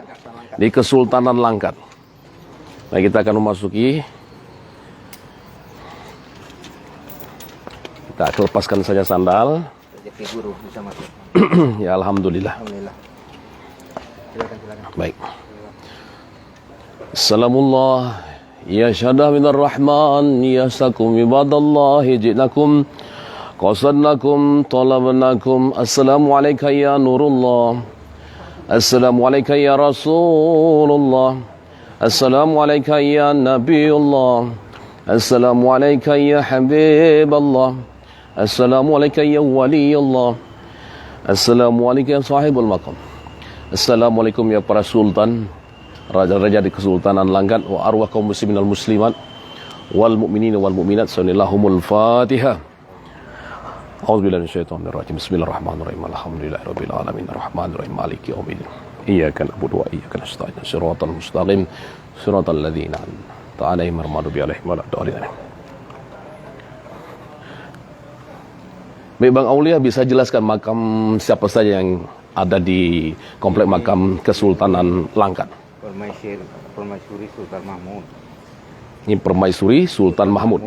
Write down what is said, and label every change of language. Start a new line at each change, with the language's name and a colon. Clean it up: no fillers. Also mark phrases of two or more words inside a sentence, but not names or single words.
Indonesian: Di Kesultanan Langkat. Nah, kita akan memasuki. Kita lepaskan saja sandal. Rezeki guru bisa masuk. Ya, alhamdulillah. Alhamdulillah. Silakan. Baik. Assalamualaikum.
Arabic: يا شهدة من الرحمن، يا سكم عباد الله جئناكم قصدناكم طلبناكم. السلام عليكم يا نور الله. السلام عليكم يا رسول الله. السلام عليكم يا نبي الله. السلام عليكم يا حبيب الله. السلام عليكم يا ولي الله. السلام عليكم يا صاحب المقام. السلام عليكم يا
Indonesian: para sultan, raja-raja di Kesultanan Langkat,
Arabic: وأرواح قوم المسلمين والمسلمات والمؤمنين والمؤمنات. صل اللهم الفاتحة. أعوذ بالله من الشيطان الرجيم. بسم الله الرحمن الرحيم. الحمد لله رب العالمين. الرحمن الرحيم. مالك يوم الدين. إياك نعبد وإياك نستعين. الصراط المستقيم. صراط الذين أنعمت عليهم غير المغضوب عليهم ولا الضالين.
Indonesian: Baik, Bang Aulia, bisa jelaskan makam siapa saja yang ada di komplek makam Kesultanan Langkat? Permaisuri Sultan Mahmud. Ini Permaisuri Sultan Mahmud.